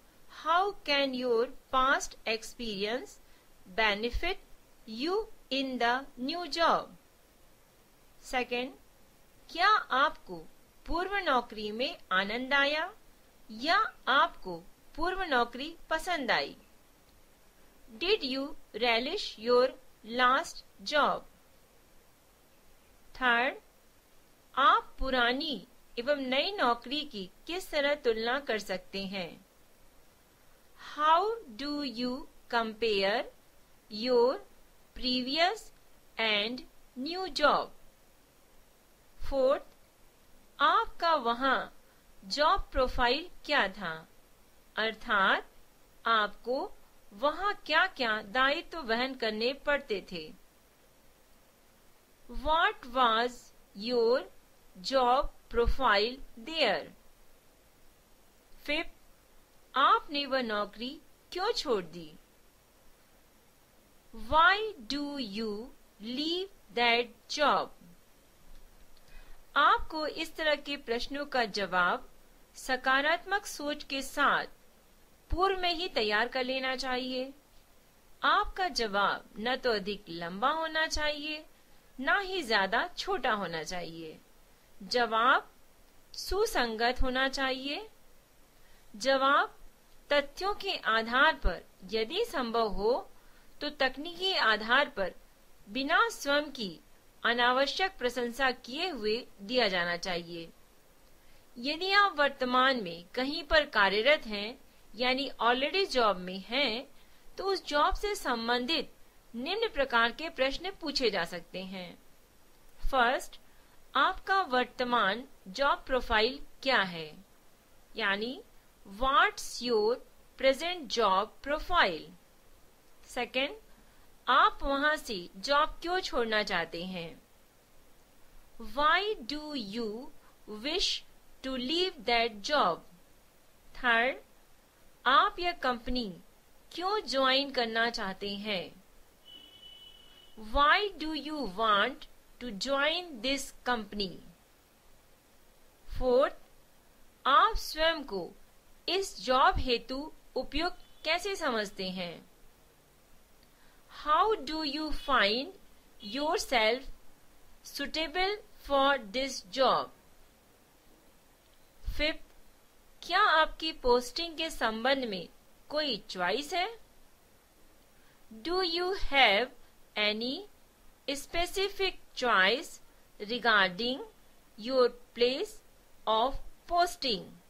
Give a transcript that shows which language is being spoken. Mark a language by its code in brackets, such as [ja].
[en] How can your past experience benefit you in the new job? [hi] Second, क्या आपको पूर्व नौकरी में आनंद आया या आपको पूर्व नौकरी पसंद आई? [en] Did you relish your last job? [hi] Third, आप पुरानी एवं नई नौकरी की किस तरह तुलना कर सकते हैं? [en] How do you compare your previous and new job? [hi] Fourth, आपका वहां जॉब प्रोफाइल क्या था, अर्थात आपको वहां क्या क्या दायित्व वहन करने पड़ते थे? [en] What was your job profile there? [hi] Fifth, आपने वह नौकरी क्यों छोड़ दी? [en] Why do you leave that job? [hi] आपको इस तरह के प्रश्नों का जवाब सकारात्मक सोच के साथ पूर्व में ही तैयार कर लेना चाहिए। आपका जवाब न तो अधिक लंबा होना चाहिए, न ही ज्यादा छोटा होना चाहिए। जवाब सुसंगत होना चाहिए। जवाब तथ्यों के आधार पर यदि संभव हो तो तकनीकी आधार पर बिना स्वयं की अनावश्यक प्रशंसा किए हुए दिया जाना चाहिए। यदि आप वर्तमान में कहीं पर कार्यरत हैं यानी ऑलरेडी जॉब में हैं, तो उस जॉब से संबंधित निम्न प्रकार के प्रश्न पूछे जा सकते हैं। फर्स्ट, आपका वर्तमान जॉब प्रोफाइल क्या है, यानी [en] What's your present job profile. [hi] Second, आप वहां से जॉब क्यों छोड़ना चाहते हैं? [en] Why do you wish to leave that job? [hi] Third, आप यह कंपनी क्यों ज्वाइन करना चाहते हैं? [en] Why do you want to join this company? [hi] Fourth, आप स्वयं को इस जॉब हेतु उपयुक्त कैसे समझते हैं? [en] How do you find yourself suitable for this job? [hi] Fifth, क्या आपकी पोस्टिंग के संबंध में कोई चॉइस है? [en] Do you have any specific choice regarding your place of posting?